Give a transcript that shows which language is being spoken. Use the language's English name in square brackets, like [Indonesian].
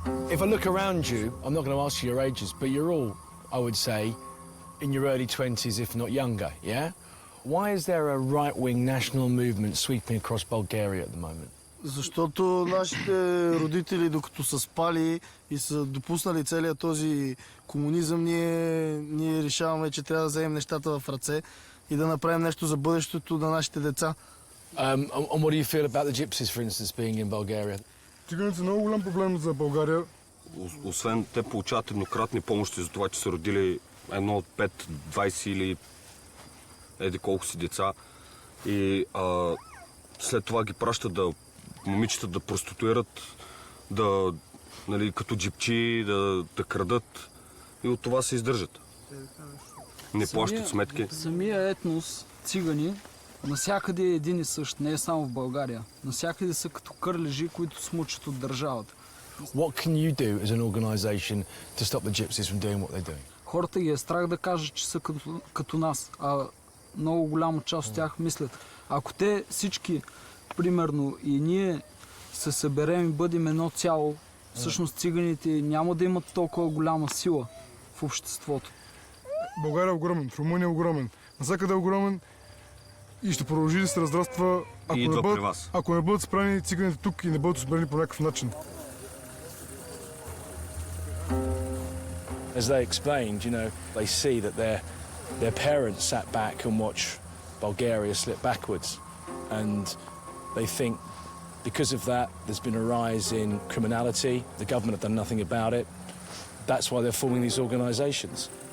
[English] If I look around you, I'm not going to ask you your ages, but you're all, I would say, in your early 20s, if not younger, yeah? Why is there a right-wing national movement sweeping across Bulgaria at the moment? [Bulgarian] Защото нашите родители, докато са спали и са допуснали целият този комунизъм, ние решаваме, че трябва да вземем нещата в ръце и да направим нещо за бъдещето на нашите деца. [English] And what do you feel about the gypsies, for instance, being in Bulgaria? [Bulgarian] Циганите са много голям проблем за България. Освен те получават еднократни помощи за това, че са родили едно от 5, 20 или еди колко си деца. И след това ги пращат момичета да проституират, нали, като джипчи, да крадат. И от това се издържат. Не плащат сметки. Самия етнос, цигани, насякъде е един и същ, не е само в България. Насякъде са като кърлежи, които смучат от държавата. [English] What can you do as an organisation to stop the gypsies from doing what they're doing? [Bulgarian] Хората ги е страх да кажат, че са като нас, а много голяма част от тях мислят. Ако те всички, примерно, и ние се съберем и бъдем едно цяло, всъщност циганите няма да имат толкова голяма сила в обществото. България е огромен, в Румъния е огромен, навсякъде е огромен и ще продължи да се разраства, ако не бъдат спрени циганите тук и не бъдат спрени по някакъв начин. [English] As they explained, you know, they see that their parents sat back and watched Bulgaria slip backwards, and they think because of that there's been a rise in criminality. The government have done nothing about it. That's why they're forming these organisations.